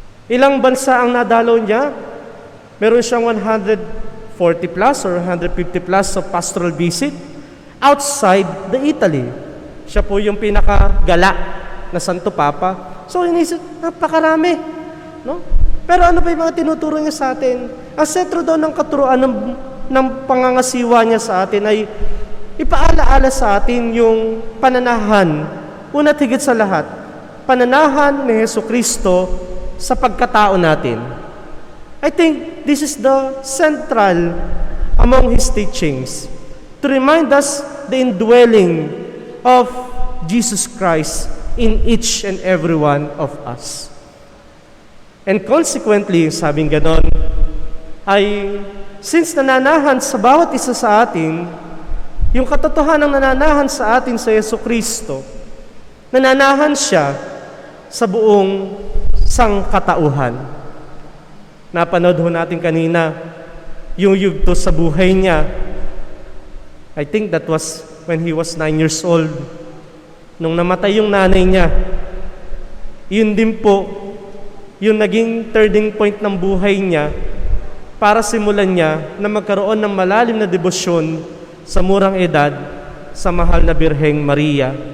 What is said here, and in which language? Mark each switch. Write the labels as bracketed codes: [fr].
[tl] Ilang bansa ang nadalaw niya? Meron siyang [en] 140 plus or 150 plus of pastoral visit outside the Italy. [tl] Siya po yung pinakagala na Santo Papa. So inisip, napakarami, no? Pero ano ba yung mga tinuturo niya sa atin? Ang sentro daw ng katuruan ng pangangasiwa niya sa atin ay ipaalaala sa atin yung pananahan, una't higit sa lahat, pananahan ni Jesucristo sa pagkatao natin. [en] I think this is the central among his teachings to remind us the indwelling of Jesus Christ in each and every one of us. And consequently, [tl] sabing ganon, ay since nananahan sa bawat isa sa atin, yung katotohanan ng nananahan sa atin sa Jesucristo, nananahan siya sa buong sangkatauhan. Napanood ho natin kanina yung yugto sa buhay niya. [en] I think that was when he was 9 years old. [tl] Nung namatay yung nanay niya, yun din po yung naging turning point ng buhay niya para simulan niya na magkaroon ng malalim na debosyon sa murang edad sa mahal na Birheng Maria.